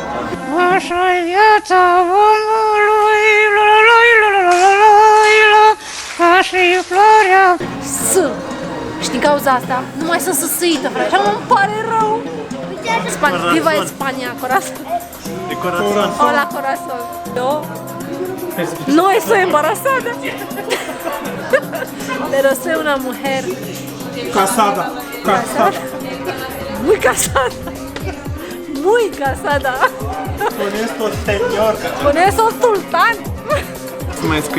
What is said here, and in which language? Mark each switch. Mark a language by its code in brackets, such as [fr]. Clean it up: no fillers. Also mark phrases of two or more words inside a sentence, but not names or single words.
[ro] Așa e viața omului, ca și floarea. Și din cauza asta, nu mai sunt săsită, frate, așa îmi pare rău. [es] Viva Spania, corazon. De corazon. Hola, corazon. Eu no estoy embarazada. Pero soy una mujer Casada. casada. Muy casada. Muy casada. Con estos señor. Con esos sultan. [ro] Să mai scrii.